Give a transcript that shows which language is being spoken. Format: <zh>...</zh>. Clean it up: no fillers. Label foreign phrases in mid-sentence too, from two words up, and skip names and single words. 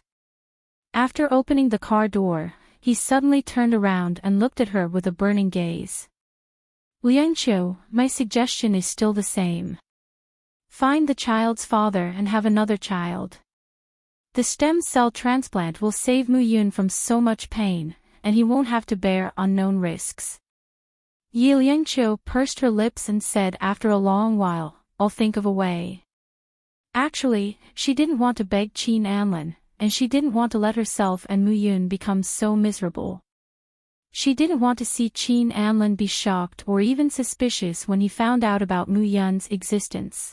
<en>After opening the car door, he suddenly turned around and looked at her with a burning gaze. Liangqiu, my suggestion is still the same. Find the child's father and have another child. The stem cell transplant will save Mu Yun from so much pain, and he won't have to bear unknown risks. Yi Liangqiu pursed her lips and said after a long while, I'll think of a way. Actually, she didn't want to beg Qin Anlan, and she didn't want to let herself and Mu Yun become so miserable. She didn't want to see Qin Anlan be shocked or even suspicious when he found out about Mu Yun's existence.</en>